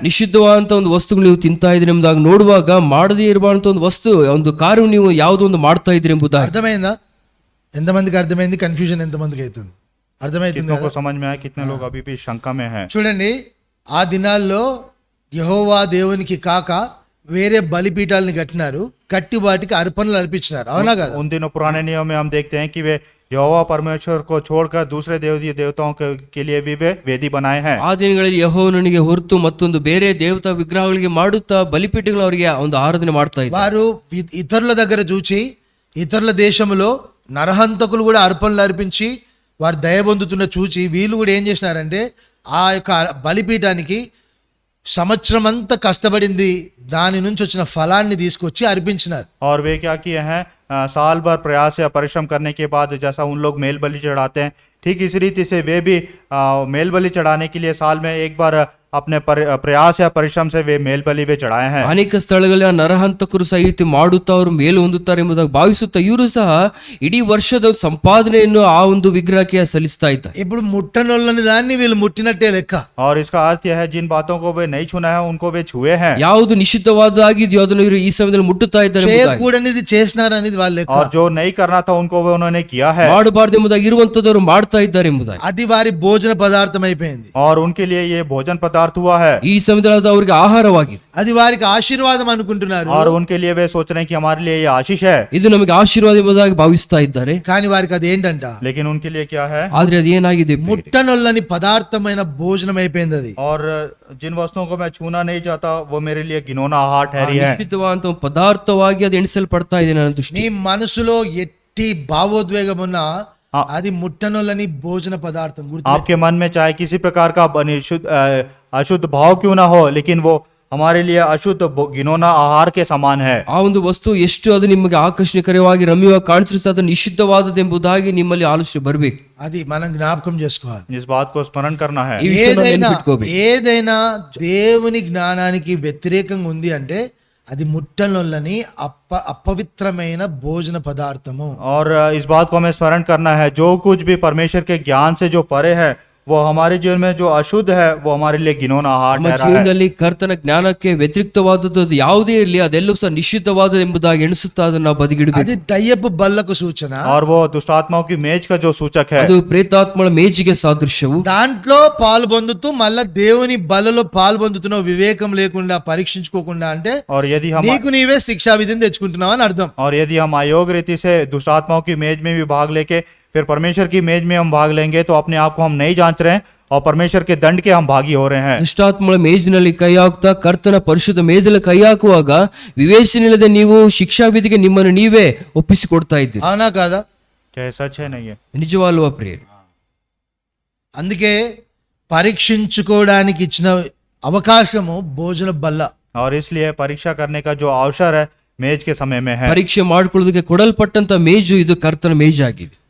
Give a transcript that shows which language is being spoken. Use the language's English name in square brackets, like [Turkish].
[Kannada] ನಿಷಿದ್ಧವಾದಂತ ಒಂದು ವಸ್ತುಗಳು ನೀವು ತಿಂತಾ ಇದ್ರಿ ಎಂಬುದಾಗಿ ನೋಡುವಾಗ ಮಾಡದೇ ಇರಬಾರಂತ ಒಂದು ವಸ್ತು ಒಂದು ಕಾರ್ಯ ನೀವು ಯಾವುದೋ ಒಂದು ಮಾಡ್ತಾ ಇದ್ರಿ ಎಂಬುದಾಗಿ. [Telugu] అర్థమైందా? ఎంతమందికి అర్థమైంది? కన్ఫ్యూజన్ ఎంతమందికి అవుతుంది? అర్థమైతుంది [Hindi] कितनों को [Telugu] కదా? [Hindi] समझ में आया? कितने लोग अभी भी शंका में हैं? [Telugu] చూడండి, ఆ దినాల్లో యెహోవా దేవునికి కాక వేరే బలిపీఠాలని కట్టినారు, కట్టి వాటికి అర్పణలు అర్పించినారు. అవునా కదా? [Hindi] उन दिनों पुराने नियम में हम देखते हैं कि वे यहोवा परमेश्वर को छोड़कर दूसरे देवताओं के लिए भी वे वेदी बनाए हैं। [Kannada] ಆ ದಿನಗಳಲ್ಲಿ ಯೆಹೋವನಿಗೆ ಹೊರತು ಮತ್ತೊಂದು ಬೇರೆ ದೇವತಾ ವಿಗ್ರಹಗಳಿಗೆ ಮಾಡುತ್ತಾ ಬಲಿಪೀಠಗಳು ಅವರಿಗೆ ಒಂದು ಆರಾಧನೆ ಮಾಡ್ತಾ ಇದ್ದಾರೆ. [Telugu] వారు ఇతరుల దగ్గర చూచి ఇతరుల దేశంలో నరహంతకులు కూడా అర్పణలు అర్పించి వారు దయ పొందుతున్న చూచి వీళ్ళు కూడా ఏం చేసినారంటే ఆ యొక్క బలిపీఠానికి సంవత్సరం అంతా కష్టపడింది దాని నుంచి వచ్చిన ఫలాన్ని తీసుకొచ్చి అర్పించినారు. [Hindi] और वे क्या किए हैं? साल भर प्रयास या परिश्रम करने के बाद जैसा उन लोग मेल बलि चढ़ाते हैं, ठीक इस रीति से वे भी मेल बलि चढ़ाने के लिए साल में एक बार अपने प्रयास या परिश्रम से वे मेल बलि वे चढ़ाए हैं। [Kannada] ಅನೇಕ ಸ್ಥಳಗಳಲ್ಲಿ ಆ ನರಹಂತಕರು ಸಹ ಈ ರೀತಿ ಮಾಡುತ್ತಾ ಅವರು ಮೇಲು ಹೊಂದುತ್ತಾರೆ ಎಂಬುದಾಗಿ ಭಾವಿಸುತ್ತಾ ಇವರು ಸಹ ಇಡೀ ವರ್ಷದ ಸಂಪಾದನೆಯನ್ನು ಆ ಒಂದು ವಿಗ್ರಹಕ್ಕೆ ಸಲ್ಲಿಸ್ತಾ ಇದ್ದಾರೆ. [Telugu] ఇప్పుడు ముట్టనొల్లని దాన్ని వీళ్ళు ముట్టినట్టే లెక్క. [Hindi] और इसका अर्थ यह है जिन बातों को वे नहीं छूना है उनको वे छुए हैं। [Kannada] ಯಾವುದು ನಿಷಿದ್ಧವಾದಾಗಿದೆಯೋ ಅದನ್ನು ಇವರು ಈ ಸಮಯದಲ್ಲಿ ಮುಟ್ಟುತ್ತಾ ಇದ್ದಾರೆ ಎಂಬುದಾಗಿ. [Telugu] చేయకూడనిది చేసినారు అనేది వాళ్ళ లెక్క. [Hindi] और जो नहीं करना था उनको वे उन्होंने किया है। [Kannada] ಮಾಡಬಾರದು ಎಂಬುದಾಗಿ ಇರುವಂತದವರು ಮಾಡ್ತಾ ಇದ್ದಾರೆ ಎಂಬುದಾಗಿ. [Telugu] అది వారి భోజన పదార్థం అయిపోయింది. [Hindi] और उनके लिए ये भोजन पदार्थ हुआ है। [Kannada] ಈ ಸಮಯದಲ್ಲಿ ಅದು ಅವರಿಗೆ ಆಹಾರವಾಗಿದೆ. [Telugu] అది వారికి ఆశీర్వాదం అనుకుంటున్నారు. [Hindi] और उनके लिए वे सोच रहे हैं कि हमारे लिए ये आशीष है, [Kannada] ಇದು ನಮಗೆ ಆಶೀರ್ವಾದ ಎಂಬುದಾಗಿ ಭಾವಿಸ್ತಾ ಇದ್ದಾರೆ. [Telugu] కానీ వారికి అది ఏంటంట? [Hindi] लेकिन उनके लिए क्या है? [Kannada] ಆದ್ರೆ ಅದೇನಾಗಿದೆ? [Telugu] ముట్టనొల్లని పదార్థమైన భోజనం అయిపోయింది అది. [Hindi] और जिन वस्तुओं को मैं छूना नहीं चाहता वो मेरे लिए घिनौना आहार ठहरी है। [Kannada] ನಿಷಿದ್ಧವಾದಂತ ಪದಾರ್ಥವಾಗಿ ಅದು ಎಣಿಸಲ್ಪಡ್ತಾ ಇದೆ ನನ್ನ ದೃಷ್ಟಿ. [Telugu] నీ మనసులో ఎట్టి భావోద్వేగం ఉన్నా అది ముట్టనొల్లని భోజన పదార్థం. [Hindi] आपके मन में चाहे किसी प्रकार का अशुद्ध भाव क्यों ना हो, लेकिन वो हमारे लिए अशुद्ध घिनौना आहार के समान है। [Kannada] ಆ ಒಂದು ವಸ್ತು ಎಷ್ಟು ಅದು ನಿಮಗೆ ಆಕರ್ಷಣೀಯಕರವಾಗಿ ರಮ್ಯವಾಗಿ ಕಾಣಿಸುತ್ತೆ ಅದು ನಿಷಿದ್ಧವಾದದೆಂಬುದಾಗಿ ನಿಮ್ಮಲ್ಲಿ ಆಲೋಚನೆ ಬರಬೇಕು. [Telugu] అది మనం జ్ఞాపకం చేసుకోవాలి. [Hindi] इस बात को स्मरण करना है। [Telugu] ఈ విషయం మనం ఏదైనా [Kannada] నెనపెట్టుకోಬೇಕು. [Telugu] ఏదైనా దేవుని జ్ఞానానికి వ్యతిరేకంగా ఉంది అంటే అది ముట్టనొల్లని అపవిత్రమైన భోజన పదార్థము. [Hindi] और इस बात को हमें स्मरण करना है, जो कुछ भी परमेश्वर के ज्ञान से जो परे है वो हमारे जीवन में जो अशुद्ध है वो हमारे लिए घिनौना आहार [Kannada] ನಮ್ಮ [Hindi] ठहरा है। [Kannada] ಜೀವನದಲ್ಲಿ ಕರ್ತನ ಜ್ಞಾನಕ್ಕೆ ವ್ಯತಿರಿಕ್ತವಾದದ್ದು ಅದು ಯಾವುದೇ ಇರಲಿ ಅದೆಲ್ಲವೂ ಸಹ ನಿಷಿದ್ಧವಾದ ಎಂಬುದಾಗಿ ಎಣಿಸುತ್ತಾ ಅದನ್ನು ನಾವು ಬದಿಗಿಡಬೇಕು. [Telugu] అది దయ్యపు బల్లకు సూచన. [Hindi] और वो दुष्टात्माओं की मेज का जो सूचक है, [Kannada] ಅದು ಪ್ರೇತಾತ್ಮಳ ಮೇಜಿಗೆ సాదృశ్యವು. [Telugu] దాంట్లో పాలు పొందుతూ మళ్ళా దేవుని బలలో పాలు పొందుతున్నావు వివేకం లేకుండా పరీక్షించుకోకుండా అంటే [Hindi] और यदि हम [Telugu] నీకు నీవే శిక్షా విధిని తెచ్చుకుంటున్నావు అని అర్థం. [Hindi] और यदि हम अयोग रीति से दुष्टात्माओं की मेज में भी भाग लेके फिर परमेश्वर की मेज में हम भाग लेंगे तो अपने आप को हम नहीं जांच रहे हैं और परमेश्वर के दंड के हम भागी हो रहे हैं। [Kannada] ದುಷ್ಟಾತ್ಮಳ ಮೇಜಿನಲ್ಲಿ ಕೈ ಹಾಕುತ್ತಾ ಕರ್ತನ ಪರಿಶುದ್ಧ ಮೇಜಲ್ಲಿ ಕೈ ಹಾಕುವಾಗ ವಿವೇಚನೆ ಇಲ್ಲದೆ ನೀವು ಶಿಕ್ಷಾವಿಧಿಗೆ ನಿಮ್ಮನ್ನು ನೀವೇ ಒಪ್ಪಿಸಿಕೊಡ್ತಾ ಇದ್ದೀರಿ. [Telugu] అవునా కాదా? [Hindi] क्या सच है? नहीं है? [Kannada] నిజవాల్ವಾ ప్రియులు? [Telugu] అందుకే పరీక్షించుకోవడానికి ఇచ్చిన అవకాశము భోజన బల్ల. [Hindi] और इसलिए परीक्षा करने का जो अवसर है मेज के समय में है। [Kannada] ಪರೀಕ್ಷೆ ಮಾಡಿಕೊಳ್ಳೋದಕ್ಕೆ ಕೊಡಲ್ಪಟ್ಟಂತ ಮೇಜು ಇದು ಕರ್ತನ ಮೇಜಾಗಿದೆ.